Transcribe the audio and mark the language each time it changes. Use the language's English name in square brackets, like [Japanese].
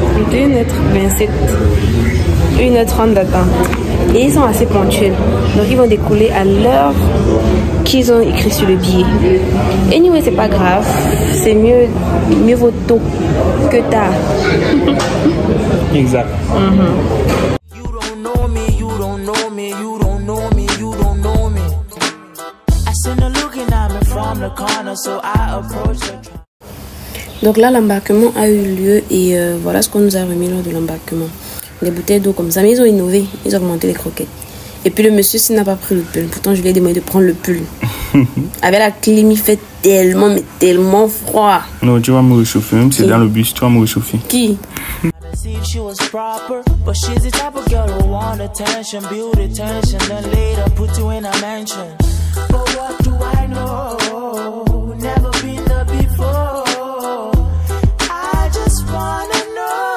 [French] 21h27. 1h30 d'attente. Et ils sont assez ponctuels. Donc ils vont décoller à l'heure qu'ils ont écrit sur le billet. Et anyway, c'est pas grave. C'est mieux vaut tôt que tard. Exact. [English] You don't know me, you don't know me, you don't know me, you don't know me. I seen her looking at me from the corner, so I approached her. [French] Donc là, l'embarquement a eu lieu et voilà ce qu'on nous a remis lors de l'embarquement. Des bouteilles d'eau comme ça, mais ils ont innové, ils ont augmenté les croquettes. Et puis le monsieur, s'il n'a pas pris le pull, pourtant je lui ai demandé de prendre le pull. Avec la clim, il fait tellement, mais tellement froid. Non, tu vas me réchauffer, même si c'est dans le bus, tu vas me réchauffer. Qui? [English] See if she was proper, but she's the type of girl who want attention, build attention, then later put you in a mansion. But what do I know? Never been there before. I just wanna know.